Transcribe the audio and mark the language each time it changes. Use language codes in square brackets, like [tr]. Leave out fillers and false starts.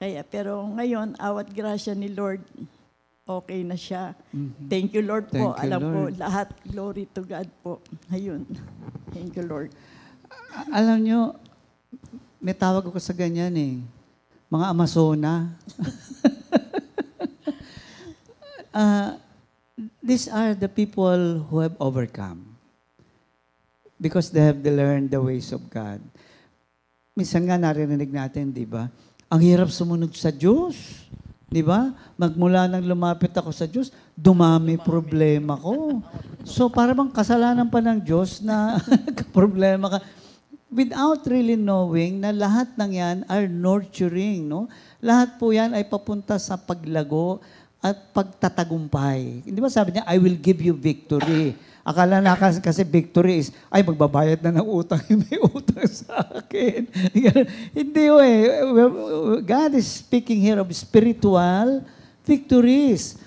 [tl] Pero ngayon, awat grasya ni Lord, okay na siya. [en] Thank you, Lord po. Thank you, [tl] Alam [en] Lord. ko, lahat, glory to God po. Ayun. Thank you, Lord. [tl] Alam nyo, may tawag ako sa ganyan mga Amazona. [en] These are the people who have overcome because they have learned the ways of God. [tl] Minsan nga naririnig natin, di ba? Ang hirap sumunod sa Diyos. Di ba? Magmula nang lumapit ako sa Diyos, dumami problema ko. So para bang kasalanan pa ng Diyos na problema ka. [en] Without really knowing [tl] na lahat ng yan [en] are nurturing, no? [tl] Lahat po yan ay papunta sa paglago at pagtatagumpay. Hindi ba sabi niya, [en] I will give you victory. [tl] Akala na kasi victory is, ay magbabayad na ng utang, may utang sa akin. Hindi [en] God is speaking here of spiritual victories.